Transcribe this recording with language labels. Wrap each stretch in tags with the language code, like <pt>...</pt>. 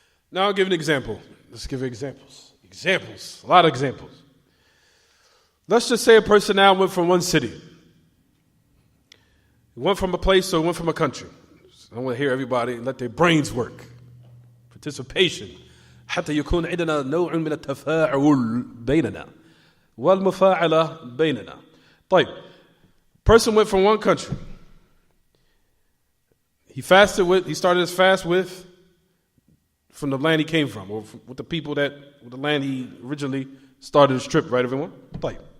<en>Now I'll give an example. Let's give examples. Examples. A lot of examples. Let's just say a person now went from one city. He went from a place or went from a country. I want to hear everybody let their brains work. Participation.</en> <ar>حتى يكون عندنا نوع من التفاعل بيننا والمفاعلة بيننا. طيب.</ar> <en>Person went from one country. He started his fast from the land he came from, or with the people with the land he originally started his trip, right, everyone?</en> <ar>طيب.</ar>